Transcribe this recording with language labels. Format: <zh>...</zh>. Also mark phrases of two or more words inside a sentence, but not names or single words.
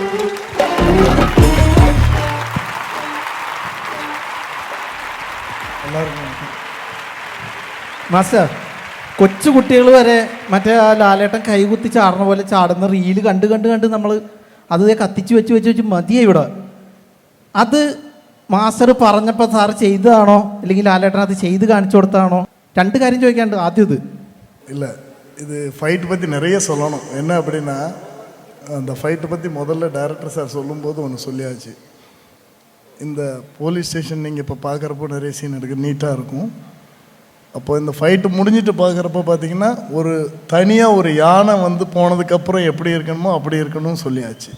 <ml>മാസ്റ്റർ, കൊച്ചു കുട്ടികൾ വരെ മറ്റേ ആ ലാലേട്ടൻ കൈകുത്തി ചാടുന്ന പോലെ ചാടുന്ന റീല് കണ്ട് കണ്ട് കണ്ട് നമ്മൾ അത് കത്തിച്ച് വെച്ച് മതിയായി ഇവിടെ. അത് മാസ്റ്റർ പറഞ്ഞപ്പോൾ സാറ് ചെയ്തതാണോ അല്ലെങ്കിൽ ലാലേട്ടൻ അത് ചെയ്ത് കാണിച്ചു കൊടുത്തതാണോ? രണ്ട് കാര്യം ചോദിക്കാണ്ട്. ആദ്യം</ml> <ta>இல்லை, இது ஃபைட் பற்றி நிறைய சொல்லணும். என்ன அப்படின்னா, அந்த ஃபைட்டை பற்றி முதல்ல டைரக்டர் சார் சொல்லும்போது ஒன்று சொல்லியாச்சு. இந்த</ta> <en>police station</en> <ta>நீங்கள் இப்போ பார்க்குறப்போ நிறைய சீன் இருக்குது, நீட்டாக இருக்கும். அப்போ இந்த ஃபைட்டு முடிஞ்சிட்டு பார்க்குறப்ப பார்த்தீங்கன்னா ஒரு தனியாக ஒரு யானை வந்து போனதுக்கப்புறம் எப்படி இருக்கணுமோ அப்படி இருக்கணும்னு சொல்லியாச்சு.</ta>